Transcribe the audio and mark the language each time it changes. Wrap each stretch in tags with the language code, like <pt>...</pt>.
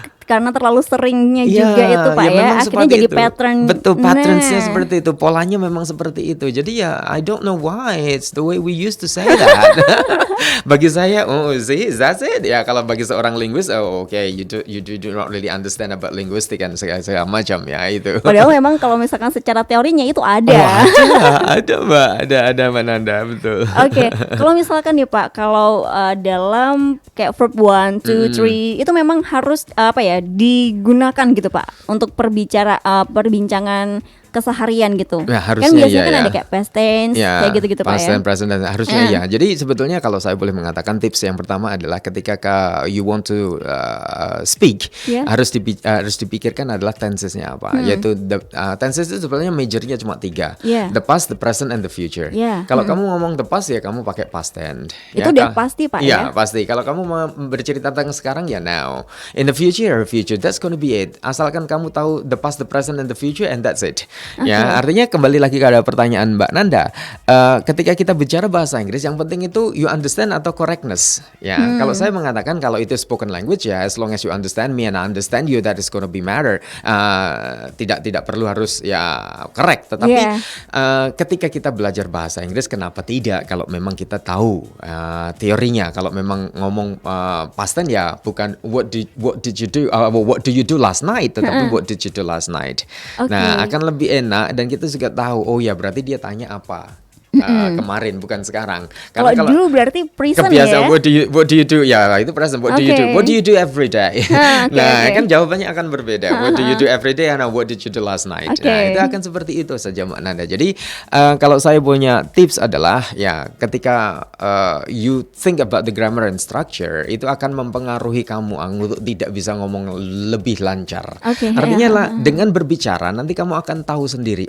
<id>Karena terlalu seringnya juga itu Pak ya. Akhirnya jadi itu.</id> <en>pattern.</en> <id>Betul, patternsnya seperti itu. Polanya memang seperti itu. Jadi ya</id> <en>I don't know why it's the way we used to say that.</en> <id>Bagi saya,</id> <en>see, that's it.</en> <id>Ya kalau bagi seorang</id> <en>linguist, okay, you do not really understand about linguistic</en> <id>dan segala macam ya itu. Padahal memang kalau misalkan secara teorinya itu ada. Ada Mbak, ada Mbak Nanda, betul. Oke, kalau misalkan nih Pak, kalau dalam kayak verb 1, 2, 3 itu memang harus digunakan gitu Pak untuk perbincangan keseharian gitu. Ya, harusnya kan biasanya kan ya. ada kayak past tense kayak gitu-gitu Pak ya. Past tense, present tense harusnya ya. Jadi sebetulnya kalau saya boleh mengatakan tips yang pertama adalah ketika</id> <en>you want to speak,</en> <id>harus dipikirkan adalah tensesnya apa. Yaitu tenses itu sebenarnya majornya cuma 3.</id> <en>The past, the present and the future.</en> <id>Kalau kamu ngomong</id> <en>the past</en> <id>ya kamu pakai past tense. Itu udah pasti Pak ya. Iya, pasti. Kalau kamu mau bercerita tentang sekarang ya</id> <en>now. In the future, that's gonna be it.</en> <id>Asalkan kamu tahu</id> <en>the past, the present and the future and that's it.</en> <id>Ya, artinya kembali lagi ke pertanyaan Mbak Nanda. Ketika kita bicara bahasa Inggris, yang penting itu</id> <en>you understand</en> <id>atau correctness. Ya, kalau saya mengatakan kalau itu</id> <en>spoken language ya, as long as you understand me and I understand you, that is gonna be matter.</en> <id>Tidak perlu harus ya correct. Tetapi ketika kita belajar bahasa Inggris, kenapa tidak? Kalau memang kita tahu teorinya, kalau memang ngomong past tense ya bukan</id> <en>what did you do, what do you do last night,</en> <id>tetapi what did you do last night. Nah, akan lebih enak dan kita juga tahu oh ya berarti dia tanya apa kemarin bukan sekarang. Kalau dulu berarti present ya.</id> <en>What do you do? Ya itu present. What do you do? What do you do every day?</en> <id>Kan jawabannya akan berbeda.</id> <en>What do you do every day? And what did you do last night?</en> <id>Nah itu akan seperti itu saja Mbak Nanda. Jadi kalau saya punya tips adalah ya ketika</id> <en>you think about the grammar and structure</en> <id>itu akan mempengaruhi kamu untuk tidak bisa ngomong lebih lancar. Artinya dengan berbicara nanti kamu akan tahu sendiri.</id>